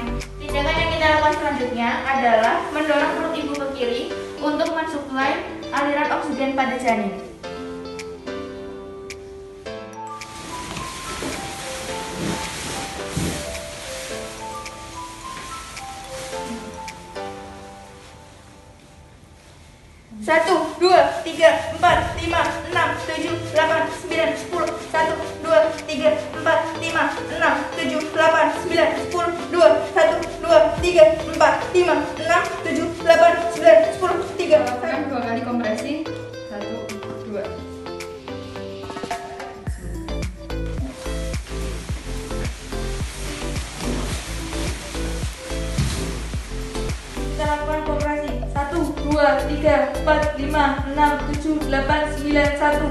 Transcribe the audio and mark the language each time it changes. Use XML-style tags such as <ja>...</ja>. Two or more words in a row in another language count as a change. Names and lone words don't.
<id>Tindakan yang kita lakukan selanjutnya adalah mendorong perut ibu ke kiri untuk mensuplai aliran oksigen pada janin. Satu, dua, tiga, empat, lima, enam, tujuh, delapan, sembilan, sepuluh. Satu, dua, tiga, empat, lima, enam, tujuh, delapan, sembilan, sepuluh. Dua, satu, dua, tiga, empat, lima, enam, tujuh, delapan, sembilan, sepuluh. Tiga. Lakukan 2 kali kompresi. 1, 2. Kita lakukan kompresi. 1, 2, 3, 4, 5, 6, 7, 8, 9, 1.</id>